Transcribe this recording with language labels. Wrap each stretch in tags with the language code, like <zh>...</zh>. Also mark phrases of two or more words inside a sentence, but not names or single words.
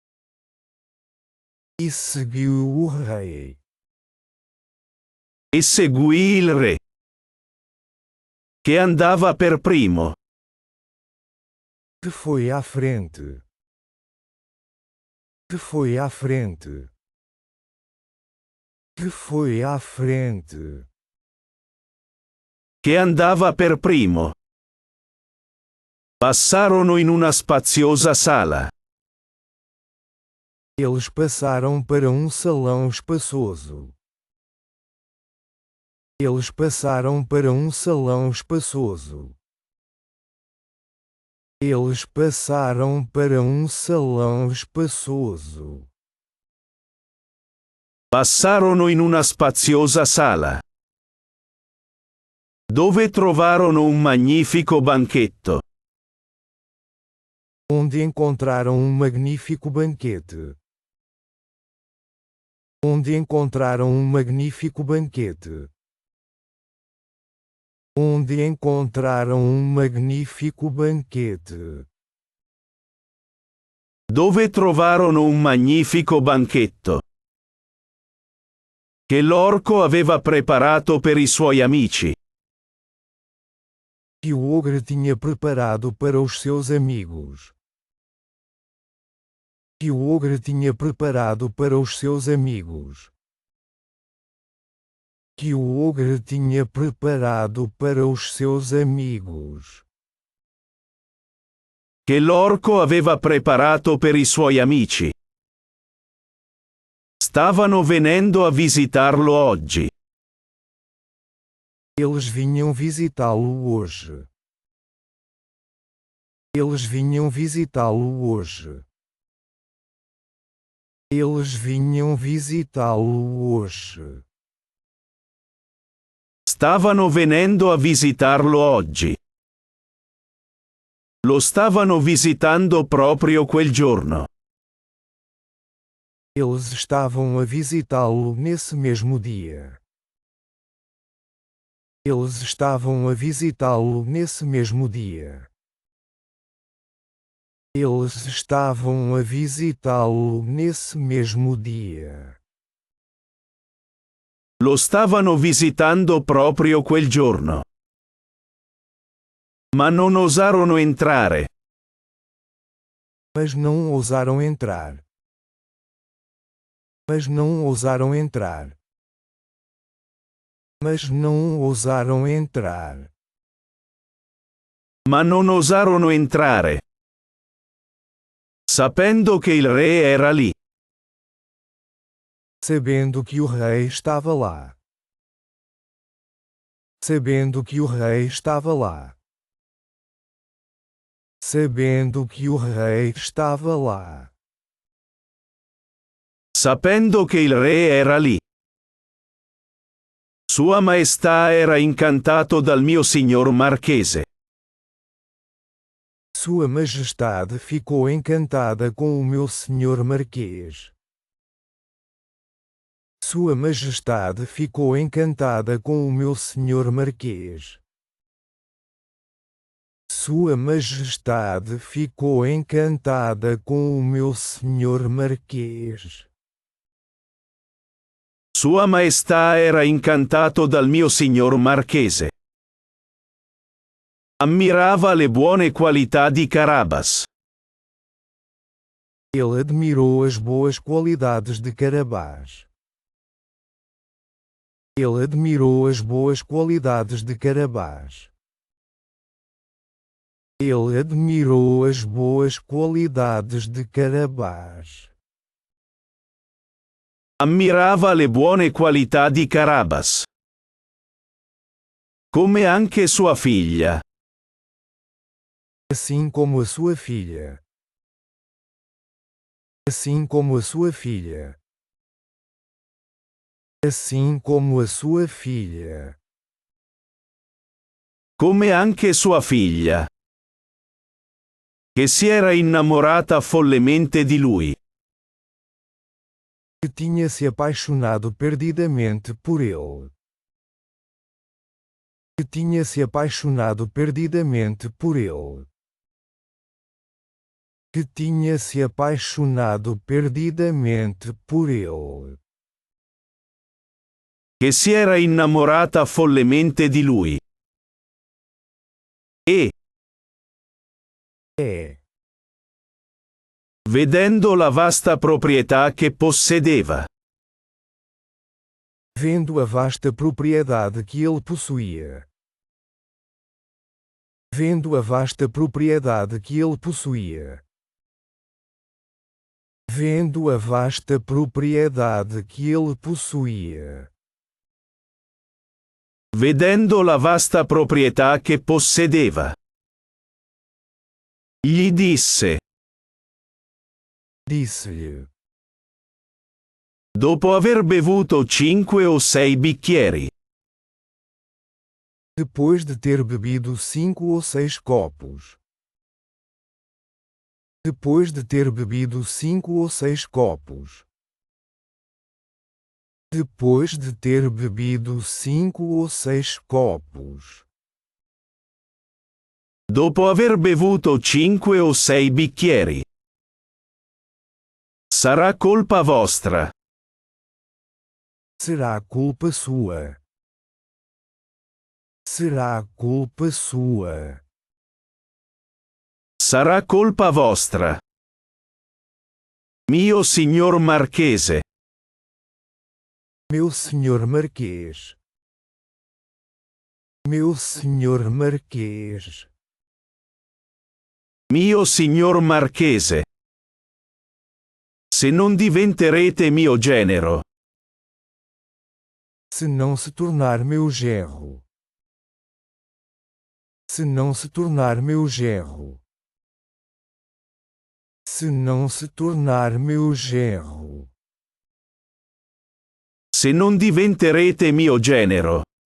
<pt>E seguiu o rei.</pt> <it>E seguì il re. Che andava per primo.</it> <pt>Que foi à frente. Que foi à frente. Que foi à frente.</pt> <it>Che andava per primo. Passarono in una spaziosa sala.</it> <pt>Eles passaram para um salão espaçoso. Eles passaram para um salão espaçoso. Eles passaram para um salão espaçoso.</pt> <it>Passarono in una spaziosa sala. Dove trovarono un magnifico banchetto.</it> <pt>Onde encontraram um magnífico banquete. Onde encontraram um magnífico banquete. Onde encontraram um magnífico banquete.</pt> <it>Dove trovarono un magnifico banchetto. Che l'orco aveva preparato per i suoi amici.</it> <pt>Que o ogro tinha preparado para os seus amigos. Que o ogro tinha preparado para os seus amigos. Que o ogro tinha preparado para os seus amigos.</pt> <it>Che l'orco aveva preparato per i suoi amici. Stavano venendo a visitarlo oggi.</it> <pt>Eles vinham visitá-lo hoje. Eles vinham visitá-lo hoje. Eles vinham visitá-lo hoje.</pt> <it>Stavano venendo a visitarlo oggi. Lo stavano visitando proprio quel giorno.</it> <pt>Eles estavam a visitá-lo nesse mesmo dia. Eles estavam a visitá-lo nesse mesmo dia. Eles estavam a visitá-lo nesse mesmo dia.</pt> <it>Lo stavano visitando proprio quel giorno. Ma non osarono entrare.</it> <pt>Mas não ousaram entrar. Mas não ousaram entrar. Mas não ousaram entrar.</pt> <it>Ma non osarono entrare. Sapendo che il re era lì.</it> <pt>Sabendo que o rei estava lá. Sabendo que o rei estava lá. Sabendo que o rei estava lá.</pt> <it>Sapendo che il re era lì. Sua Maestà era incantato dal mio signor Marchese.</it> <pt>Sua Majestade ficou encantada com o meu senhor Marquês. Sua Majestade ficou encantada com o meu senhor Marquês. Sua Majestade ficou encantada com o meu senhor Marquês.</pt> <it>Sua Maestà era incantato dal mio signor Marchese. Ammirava le buone qualità di Carabas.</it> <pt>Ele admirou as boas qualidades de Carabás. Ele admirou as boas qualidades de Carabás. Ele admirou as boas qualidades de Carabás.</pt> <it>Ammirava le buone qualità di Carabas. Come anche sua figlia.</it> <pt>Assim como a sua filha. Assim como a sua filha. Assim como a sua filha.</pt> <it>Come anche sua figlia. Che si era innamorata follemente di lui.</it> <pt>Que tinha se apaixonado perdidamente por ele. Que tinha se apaixonado perdidamente por ele. Que tinha se apaixonado perdidamente por ele.</pt> <it>Che si era innamorata follemente di lui. E, vedendo la vasta proprietà che possedeva,</it> <pt>vendo a vasta propriedade que ele possuía. Vendo a vasta propriedade que ele possuía. Vendo a vasta propriedade que ele possuía.</pt> <it>vedendo la vasta proprietà che possedeva, gli disse,</it> <pt>Disse-lhe,</pt> <it>dopo aver bevuto 5 o 6 bicchieri,</it> <pt>depois de ter bebido 5 ou 6 copos. Depois de ter bebido 5 ou 6 copos. Depois de ter bebido 5 ou 6 copos.</pt> <it>dopo aver bevuto 5 o 6 bicchieri, sarà colpa vostra.</it> <pt>Será culpa sua. Será culpa sua.</pt> <it>Sarà colpa vostra. Mio signor Marchese.</it> <pt>Meu senhor Marquês. Meu senhor Marquês.</pt> <it>Mio signor Marchese. Se non diventerete mio genero,</it> <pt>Se não se tornar meu genro. Se não se tornar meu genro. Se não se tornar meu genro.</pt> <it>se non diventerete mio genero.</it>